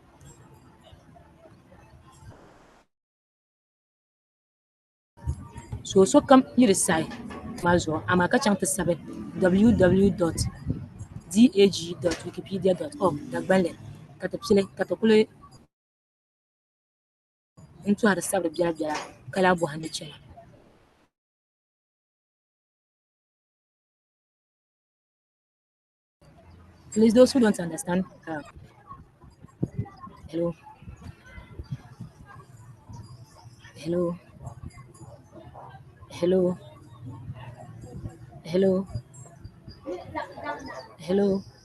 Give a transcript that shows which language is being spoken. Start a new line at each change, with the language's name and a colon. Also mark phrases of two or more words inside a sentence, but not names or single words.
Dagbani: So sokam yi di sahi maa zuɣu amaa ka chaŋ ti sabi www.dag.wikipedia.org Dagbanli ka ti pili ka ti kuli n-tɔhiri sabiri biɛla biɛla ka lahi bɔhindi chana.
English: Please, those who don't understand, hello, hello, hello, hello, hello.